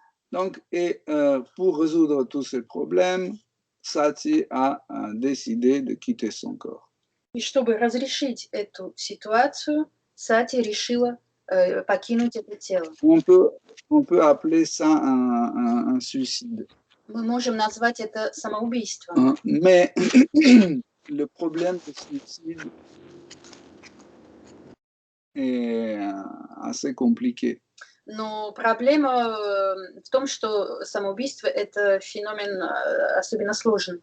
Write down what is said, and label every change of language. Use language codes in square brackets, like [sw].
[fr] Donc, pour résoudre tous ces problèmes, Sati a décidé de quitter son corps. [ru] И чтобы разрешить эту ситуацию, Сати решила покинуть это тело. [fr] On peut appeler ça un suicide. [ru] Мы можем назвать это самоубийством. [fr] Mais le problème du suicide est assez compliqué. [ru] Но проблема в том, что самоубийство – это феномен особенно сложный.